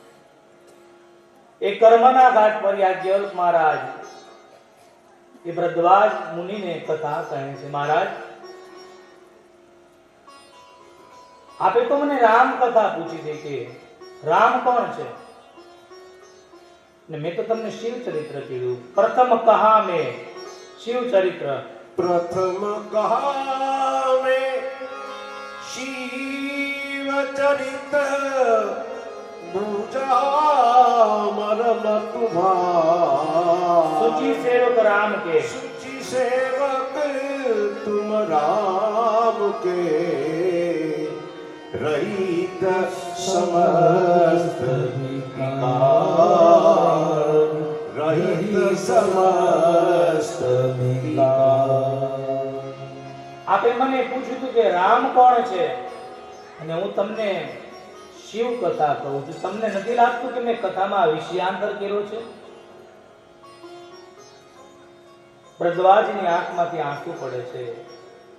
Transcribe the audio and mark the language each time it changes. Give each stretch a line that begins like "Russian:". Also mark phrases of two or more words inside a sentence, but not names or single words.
Gujarati: એ કર્મના ઘાટ પર યાજ્ઞવલ્ક મહારાજ એ ભરદ્વાજ મુનિને કથા કહે છે, મહારાજ આપે તો મને રામ કથા પૂછી દે કે રામ કોણ છે, ને મેં તો તમને શિવ ચરિત્ર કીધું.
Awadhi: प्रथम कहा में शिव चरित्र. प्रथम कहा में शिव चरित बूझा मरम तुम्हारा. सुचि सेवक राम के, सुचि सेवक तुम राम के, रहित समस्त विकार, रहित समस्त विकार.
Gujarati: આપે મને પૂછ્યું હતું કે રામ કોણ છે, અને હું તમને શિવ કથા કહું છું. તમને નથી લાગતું કે મેં કથામાં વિષયાંતર કર્યો છે? ભરદ્વાજની આંખમાંથી આંસુ પડે છે.